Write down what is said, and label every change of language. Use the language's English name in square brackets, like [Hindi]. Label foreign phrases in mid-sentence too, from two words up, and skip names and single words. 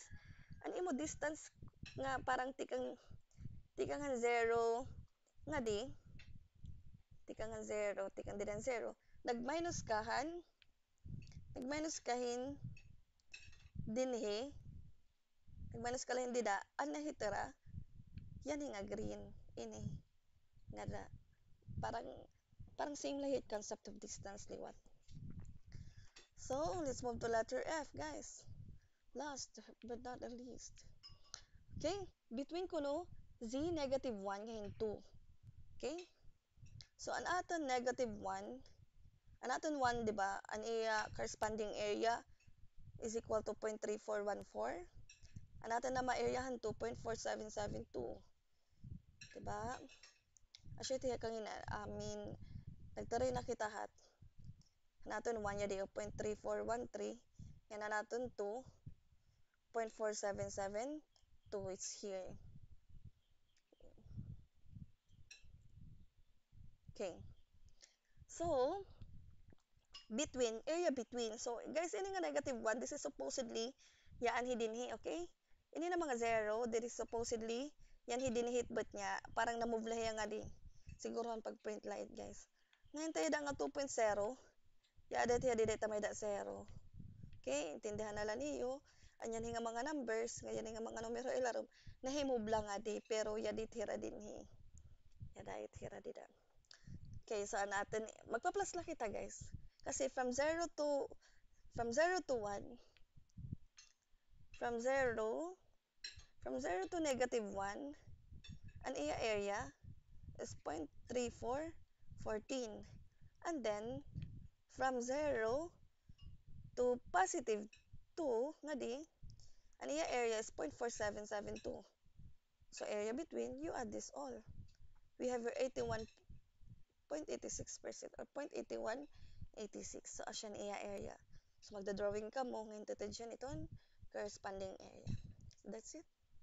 [Waray] Ano imo distance nga parang tikangan zero nga di tikangan zero tikan din zero nagminus kahin dinhi nagminus kalahin dida an nahitira yan nga green ini nga da, parang parang same lahit [English] concept of distance [Waray] liwat. [English] So let's move to letter F, guys. Last but not the least. Okay, between kuno z negative 1 ngayon 2. Okay, so [Waray] an aton negative 1, an aton 1, di ba, an iya [English] corresponding area is equal to [Waray] 0.3414. An aton na ma-areahan 2.4772. Di ba? Asya tiya kang nagtaray na kita hat. An aton 1 yadi 0.3413. Yan an aton 2, 0.4772. [English] It's here. Okay. So, area between. So, guys, [Waray] ini nga negative 1, [English] this is supposedly, [Waray] yaan hidinhi, okay? Ini na mga 0, [English] this is supposedly, [Waray] yan hidinhit but niya, parang na-move lahi nga di. Siguro ang pag-print light, guys. Ngayon tayo da nga 2.0, yada tayo di tamay da 0. Okay, intindihan na lang niyo. Anyan nga mga numbers, ngayon nga mga numero ilarom, nahimove lang nga di, pero yadi tira din hi. Yada tira di da. Okay, so natin, magpa-plus lang kita, guys. [English] Kasi from 0 to 1, from 0 to negative 1, [Waray] ang iya [English] area is [Waray] 0.3414. [English] And then, from 0 to positive 2, [Waray] nga di, ang iya [English] area is [Waray] 0.4772. [English] So, area between, you add this all. We have your 81.86% or 0.8186. So, [Waray] asyan iya area. So, magda-drawing ka mo, ngayon tutudyan iton corresponding area. [English] So, that's it.